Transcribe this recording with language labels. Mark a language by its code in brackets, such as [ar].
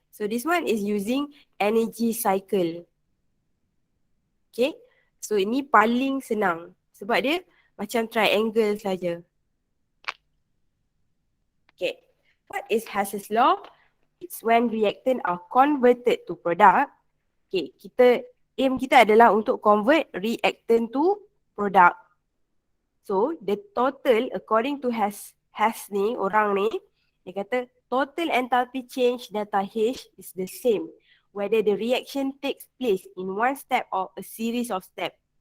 [en] So this one is using energy cycle. Okay. So [ms] ini paling senang. Sebab dia macam triangle saja. [en] Okay. What is Hess's law? It's when reactant are converted to product. Okay, aim [ms] kita adalah untuk [en] convert reactant to product. So, the total according to Hess [ms] ni, orang ni, dia kata [en] total enthalpy change delta H is the same whether the reaction takes place in one step or a series of steps.